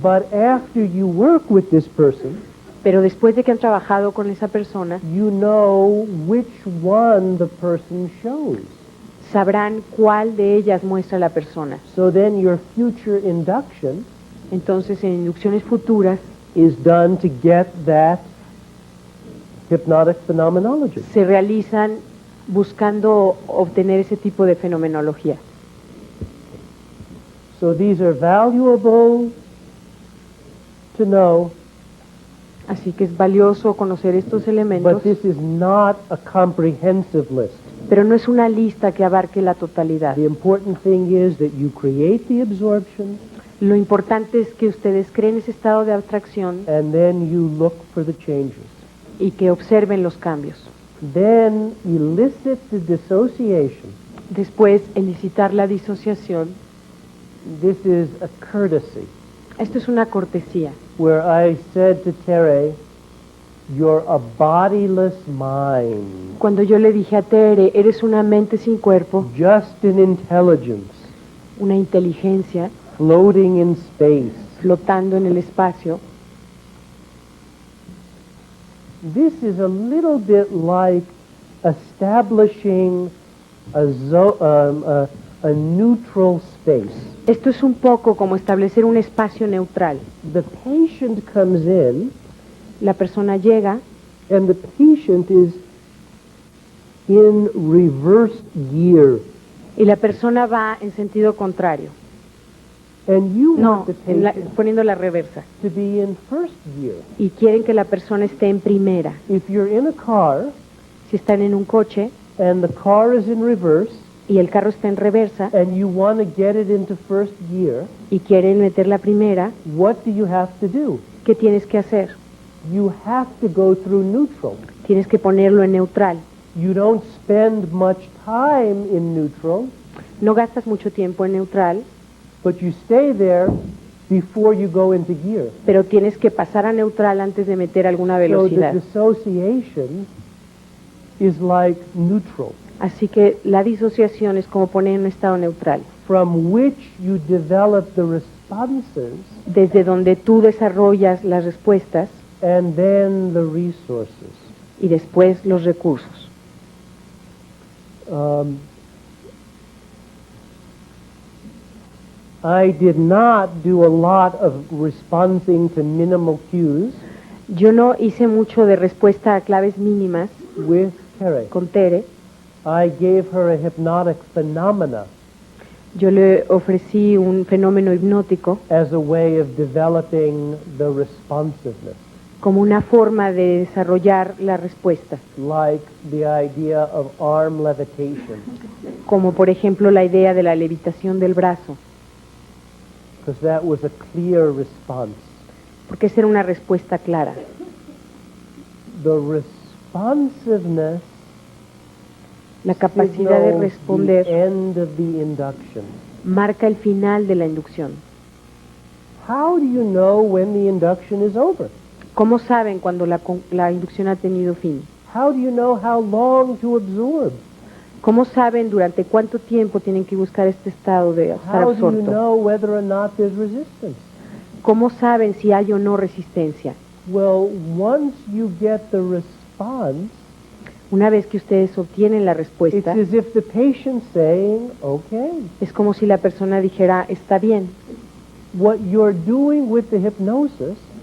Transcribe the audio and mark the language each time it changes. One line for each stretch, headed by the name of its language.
English: but after you work with this person,
Spanish: pero después de que han trabajado con esa persona,
English: you know which one the person shows.
Spanish: sabrán cuál de ellas muestra la persona.
English: So then your future induction
Spanish: Entonces, en inducciones futuras
English: is done to get that hypnotic phenomenology.
Spanish: se realizan buscando obtener ese tipo de fenomenología.
English: So these are valuable to know,
Spanish: Así que es valioso conocer estos elementos,
English: but this is not a comprehensive list.
Spanish: pero no es una lista que abarque la totalidad.
English: The important thing is that you create the absorption
Spanish: Lo importante es que ustedes creen ese estado de abstracción
English: and then you look for the changes.
Spanish: y que observen los cambios.
English: Then elicit the dissociation.
Spanish: Después, elicitar la disociación.
English: This is a courtesy,
Spanish: Esto es una cortesía.
English: where I said to Tere, you're a bodiless mind,
Spanish: Cuando yo le dije a Tere, eres una mente sin cuerpo,
English: just an intelligence,
Spanish: una inteligencia
English: floating in space.
Spanish: flotando en el espacio.
English: This is a little bit like establishing a neutral space.
Spanish: Esto es un poco como establecer un espacio neutral.
English: The patient comes in,
Spanish: La persona llega
English: and the patient is in reversed gear.
Spanish: y la persona va en sentido contrario.
English: And you
Spanish: No,
English: want the patient
Spanish: poniendo la reversa.
English: to be in first gear.
Spanish: Y quieren que la persona esté en primera.
English: If you're in a car
Spanish: Si están en un coche
English: and the car is in reverse
Spanish: y el carro está en reversa
English: and you want to get it into first gear,
Spanish: y quieren meter la primera,
English: what do you have to do?
Spanish: ¿qué tienes que hacer?
English: You have to go through neutral.
Spanish: Tienes que ponerlo en neutral.
English: You don't spend much time in neutral,
Spanish: No gastas mucho tiempo en neutral,
English: but you stay there before you go into gear.
Spanish: pero tienes que pasar a neutral antes de meter alguna
English: So the
Spanish: velocidad.
English: dissociation is like neutral,
Spanish: Así que la disociación es como poner en un estado neutral,
English: from which you develop the responses
Spanish: desde donde tú desarrollas las respuestas
English: and then the resources.
Spanish: y después los recursos.
English: I did not do a lot of responding to minimal cues
Spanish: Yo no hice mucho de respuesta a claves mínimas
English: with Tere,
Spanish: con Tere,
English: I gave her a hypnotic phenomena
Spanish: yo le ofrecí un fenómeno hipnótico
English: as a way of developing the responsiveness,
Spanish: como una forma de desarrollar la respuesta,
English: like the idea of arm levitation,
Spanish: como por ejemplo la idea de la levitación del brazo,
English: because that was a clear response.
Spanish: porque esa era una respuesta clara.
English: The responsiveness
Spanish: La capacidad de
English: signals
Spanish: responder
English: the end of the induction.
Spanish: marca el final de la inducción.
English: How do you know when the induction is over?
Spanish: ¿Cómo saben cuando la inducción ha tenido fin?
English: How do you know how long to absorb?
Spanish: ¿Cómo saben durante cuánto tiempo tienen que buscar este estado de estar
English: How do you
Spanish: absorto?
English: know whether or not there's resistance?
Spanish: ¿Cómo saben si hay o no resistencia?
English: Well, once you get the response,
Spanish: Una vez que ustedes obtienen la
English: it's
Spanish: respuesta,
English: as if the patient's saying, okay,
Spanish: es como si la persona dijera, está bien.
English: what you're doing with the hypnosis